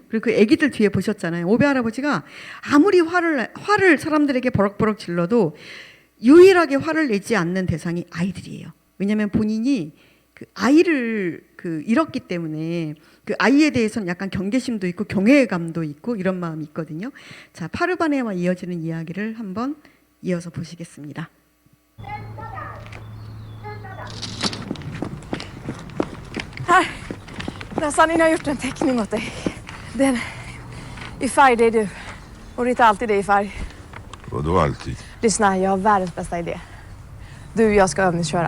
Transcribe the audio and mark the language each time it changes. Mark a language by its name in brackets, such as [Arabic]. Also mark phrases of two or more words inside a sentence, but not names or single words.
[Korean] 그리고 그 애기들 뒤에 보셨잖아요. 오베 할아버지가 아무리 화를 사람들에게 버럭버럭 질러도 유일하게 화를 내지 않는 대상이 아이들이에요. 왜냐하면 본인이 그 아이를 잃었기 때문에 그 아이에 대해서는 약간 경계심도 있고 경외감도 있고 이런 마음이 있거든요. 자, 파르바네와 이어지는 이야기를 한번 이어서 보시겠습니다. [Swedish] Här, där Sanina har gjort en teckning åt dig. Den i färg, det är du. Och det är inte alltid det i färg. Vadå alltid? Lyssna, jag har världens bästa idé. Du och jag ska övningsköra.